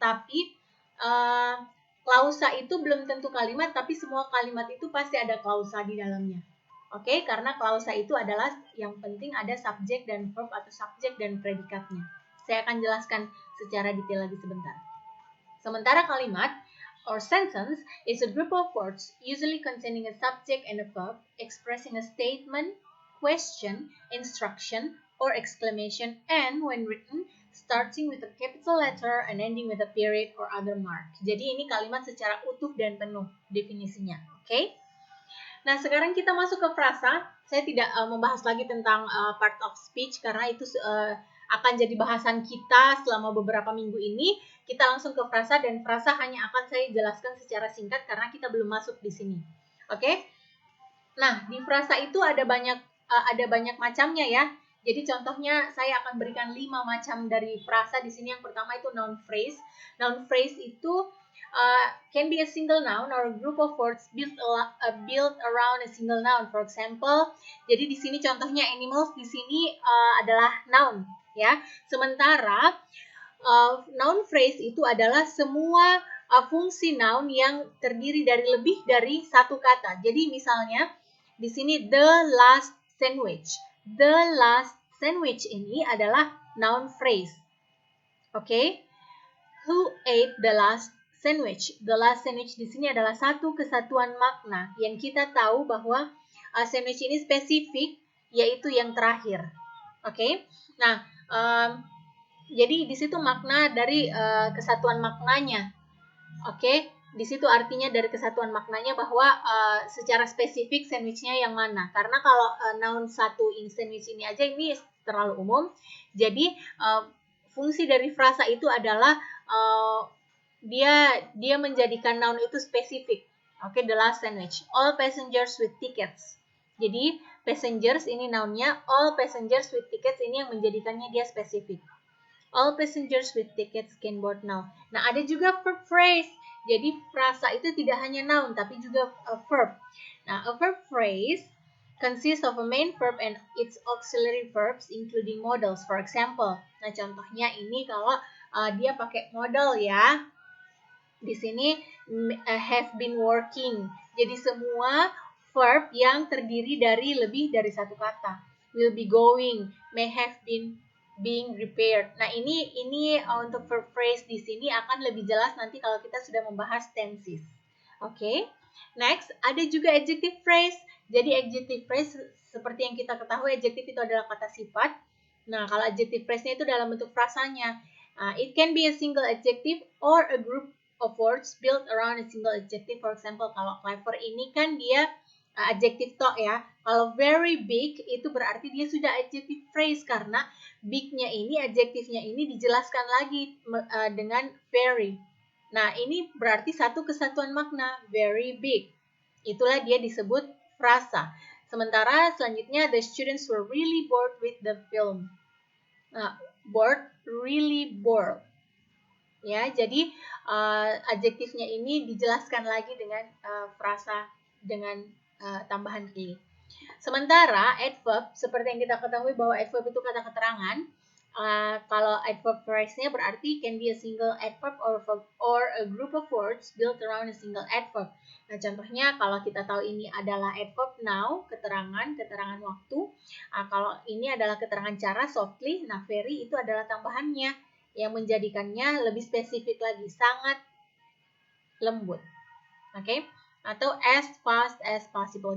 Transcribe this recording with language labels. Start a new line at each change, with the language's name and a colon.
Indonesian: Tapi klausa itu belum tentu kalimat, tapi semua kalimat itu pasti ada klausa di dalamnya. Oke, karena klausa itu adalah yang penting ada subjek dan verb atau subjek dan predikatnya. Saya akan jelaskan secara detail lagi sebentar. Sementara kalimat
English: or sentence is a group of words usually containing a subject and a verb expressing a statement, question, instruction, or exclamation, and when written starting with a capital letter and ending with a period or other mark.
Indonesian: Jadi ini kalimat secara utuh dan penuh definisinya. Oke? Nah, sekarang kita masuk ke frasa. Saya tidak membahas lagi tentang part of speech karena itu akan jadi bahasan kita selama beberapa minggu ini. Kita langsung ke frasa, dan frasa hanya akan saya jelaskan secara singkat karena kita belum masuk di sini. Oke? Nah, di frasa itu ada banyak macamnya ya. Jadi contohnya saya akan berikan 5 macam dari frasa di sini. Yang pertama itu noun phrase.
English: Noun phrase itu can be a single noun or a group of words built around a single noun. For example,
Indonesian: jadi di sini contohnya animals di sini adalah noun ya. Sementara noun phrase itu adalah semua fungsi noun yang terdiri dari lebih dari satu kata. Jadi misalnya di sini
English: the last sandwich. The last sandwich
Indonesian: ini adalah
English: noun phrase. Oke? Who ate the last sandwich? The last sandwich
Indonesian: di sini adalah satu kesatuan makna yang kita tahu bahwa sandwich ini spesifik, yaitu yang terakhir. Oke? Nah, jadi di situ makna dari kesatuan maknanya. Oke, di situ artinya dari kesatuan maknanya bahwa secara spesifik sandwichnya yang mana. Karena kalau noun satu in sandwich ini aja ini terlalu umum. Jadi fungsi dari frasa itu adalah dia menjadikan noun itu spesifik.
English: Oke, the last sandwich. All passengers with tickets.
Indonesian: Jadi passengers ini nounnya,
English: all passengers with tickets
Indonesian: ini yang menjadikannya dia spesifik.
English: All passengers with tickets can board now.
Indonesian: Nah, ada juga
English: verb phrase.
Indonesian: Jadi frasa itu tidak hanya noun tapi juga a verb.
English: Nah, a verb phrase consists of a main verb and its auxiliary verbs including modals. For example,
Indonesian: nah contohnya ini kalau dia pakai modal ya. Di sini
English: have been working.
Indonesian: Jadi semua verb yang terdiri dari lebih dari satu kata.
English: Will be going, may have been being repaired.
Indonesian: Nah, ini untuk verb phrase di sini akan lebih jelas nanti kalau kita sudah membahas tenses. Oke. Next, ada juga adjective phrase. Jadi adjective phrase seperti yang kita ketahui, adjective itu adalah kata sifat. Nah, kalau adjective phrase-nya itu dalam bentuk frasanya.
English: It can be a single adjective or a group of words built around a single adjective. For example,
Indonesian: kalau clever ini kan dia adjective to ya. Kalau very big itu berarti dia sudah adjective phrase karena big-nya ini, adjektifnya ini dijelaskan lagi dengan very. Nah, ini berarti satu kesatuan makna, very big. Itulah dia disebut frasa. Sementara selanjutnya,
English: the students were really bored with the film. Nah, bored, really bored.
Indonesian: Ya, jadi adjektifnya ini dijelaskan lagi dengan frasa dengan tambahan ini. Sementara adverb, seperti yang kita ketahui bahwa adverb itu kata keterangan. Kalau adverb phrase-nya berarti
English: can be a single adverb
Indonesian: or a group of words built around a single adverb. Nah, contohnya kalau kita tahu ini adalah adverb now, keterangan waktu. Kalau ini adalah keterangan cara, softly. Nah, very itu adalah tambahannya yang menjadikannya lebih spesifik lagi, sangat lembut. Oke?
English: Atau as fast as possible.